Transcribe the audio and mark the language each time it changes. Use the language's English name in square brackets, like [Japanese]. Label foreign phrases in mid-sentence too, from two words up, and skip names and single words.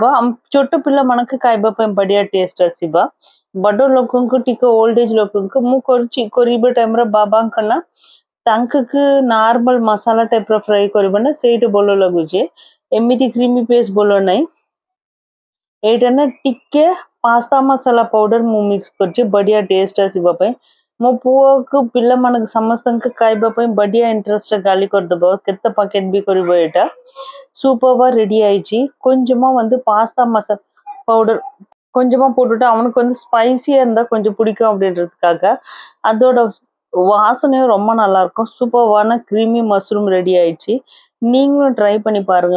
[Odia] ଆମ ଛୋଟ ପିଲାମାନଙ୍କୁ ଖାଇବା ପାଇଁ ବଢ଼ିଆ ଟେଷ୍ଟ ଆସିବ। ବଡ଼ ଲୋକଙ୍କୁ ଟିକେ [English] old age [Odia] ଲୋକଙ୍କୁ ମୁଁ କରୁଛି କରିବା ଟାଇମ୍ରେ ବାବାଙ୍କ ନା ତାଙ୍କୁ ନର୍ମାଲ ମସଲା ଟାଇପ୍ର ଫ୍ରାଏ କରିବ ନା ସେଇଟା ଭଲ ଲାଗୁଛି, ଏମିତି [English] creamy paste [Odia] ଭଲ ନାହିଁ। ଏଇଟା ନା ଟିକେ ପାସ୍ତା ମସଲା ପାଉଡର ମୁଁ ମିକ୍ସ କରିଛି ବଢ଼ିଆ ଟେଷ୍ଟ ଆସିବା ପାଇଁ। ମୋ ପୁଅକୁ ପିଲାମାନଙ୍କୁ ସମସ୍ତଙ୍କୁ ଖାଇବା ପାଇଁ ବଢ଼ିଆ ଇଣ୍ଟରେଷ୍ଟରେ ଗାଳି କରିଦେବ, କେତେ ପ୍ୟାକେଟ୍ ବି କରିବ। [Tamil] ଏଇଟା சூப்பராக ரெடி ஆயிடுச்சு। கொஞ்சமாக வந்து பாஸ்தா மசாலா பவுடர் கொஞ்சமாக போட்டுட்டு அவனுக்கு வந்து ஸ்பைசியாக இருந்தால் கொஞ்சம் பிடிக்கும் அப்படின்றதுக்காக அதோட வாசனையும் ரொம்ப நல்லாயிருக்கும்। சூப்பரான [English] creamy mushroom [Tamil] ரெடி ஆயிடுச்சு, நீங்களும் ட்ரை பண்ணி பாருங்கள்।